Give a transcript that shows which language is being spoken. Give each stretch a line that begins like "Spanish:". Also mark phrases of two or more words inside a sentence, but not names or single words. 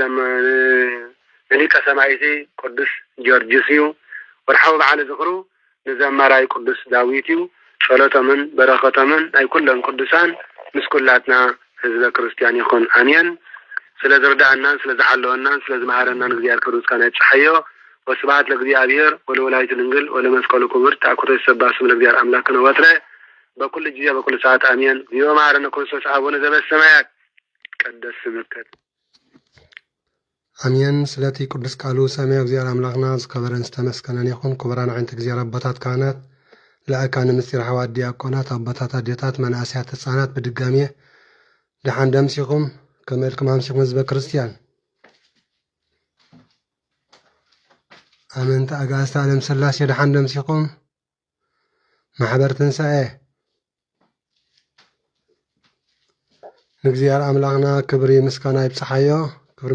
Tigrinya: ንሊቀ ሰማይቲ ቅዱስ ጊዮርጊስ እዩ ወርሓዊ በዓለ ዝኽሩ ንዘማራይ ቅዱስ ዳዊት እዩ ጸሎቶምን በረኸቶምን ናይ ኩሎም ቅዱሳን ምስ ኩላትና ህዝበ ክርስቲያን ይኹን አሜን ስለ ዝርዳእናን ስለ ዝሓለወናን ስለ ዝመሃረናን እግዚአብሔር ክብር ምስጋና ይጽሐዮ
Geez: ወስብሐት ለእግዚአብሔር ወለወላዲቱ ድንግል ወለመስቀሉ ክቡር ተአኩቶ ይሰባ ስም ለእግዚአብሔር አምላክነ ወትረ በኩል ጊዜ በኩል ሰዓት አሜን ዚዮ ማረነ ክርስቶስ አቡነ ዘበሰማያት ቀደስ ስምከ
Tigrinya: አሜን ስለቲ ቅዱስ ቃሉ ሰማይ እግዚአብሔር አምላክና ዝከበረን ዝተመስገነን ይኹን ክቡራን ዓይነተ እግዚአብሔር አባታት ካህናት ለአካነ ምስጢር ሐዋርያት ዲያቆናት አባታት አዴታት መናእስያት ህፃናት በድጋሚ ደሓን ደምሲኹም ከመልክም አምሲኹም ህዝበ ክርስቲያን አመንተ አጋዕዝተ ዓለም ሥላሴ ደሓን ደምሲኹም ማሕበር ትንሣኤ ንእግዚአብሔር አምላክና ክብሪ ምስጋና ይብጽሐዮ ክብሪ